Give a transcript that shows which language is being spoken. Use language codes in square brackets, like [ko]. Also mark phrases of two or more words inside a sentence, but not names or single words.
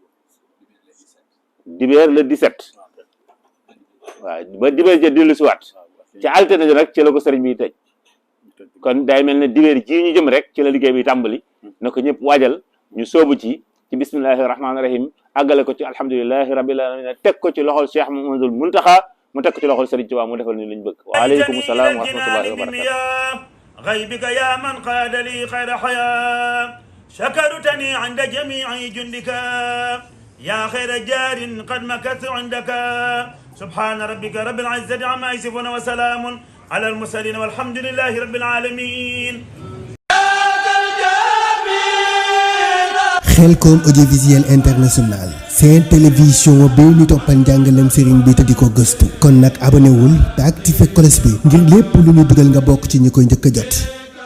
[wo] dibéer le 17 waaw ba dibéer ja dellu si waat ci altine ji rek ci la ko sëriñ bi tëj kon day mel ne dibéer ji ñu jëm rek ci la liggéey bi tàmbali na ko ñëpp waajal ñu soobu ci [ar] بسم الله الرحمن الرحيم [wo] àggale ko ci [ar] الحمد لله رب العالمين [wo] teg ko ci loxol Cheikh Mouhamadoul Mountakha mu teg ko ci loxol Sëriñ Tuubaa mu defal ñu liñ bëgg [ar] وعليكم السلام ورحمة الله وبركاته غيبك يا من قاد لي خير حياة شكرتني عند جميع جندك يا خير جار قد مكثت عندك سبحان ربك رب العزة عما يصفون وسلام على المرسلين والحمد لله رب العالمين [wo] Khelcom audiovisuel international seen télévision bi ñu toppal njàngalem sëriñ bi te di ko gëstu kon nag abonné wul te activé cloche bi ngir lépp lu ñu dugal nga bokk ci ñi koy njëkk a jot